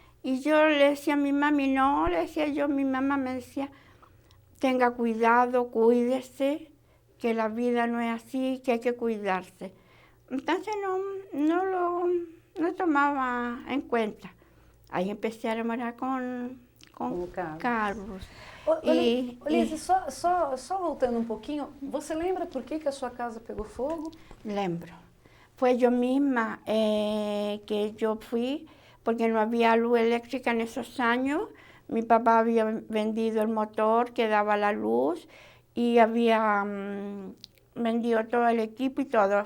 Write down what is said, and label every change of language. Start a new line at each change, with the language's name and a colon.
Spanish: Y yo le decía a mi mami, no, le decía yo, mi mamá me decía, tenga cuidado, cuídese, que la vida no es así, que hay que cuidarse. Entonces no tomaba en cuenta.
Portuguese: Aí
Spanish: empecé
Portuguese: a namorar com Carlos. Olívia, só voltando um pouquinho, você lembra por que a sua casa pegou fogo? Lembro.
Spanish: Fue yo misma que yo fui, porque no había luz eléctrica en esos años. Mi papá había vendido el motor que daba la luz y había vendido todo el equipo y todo.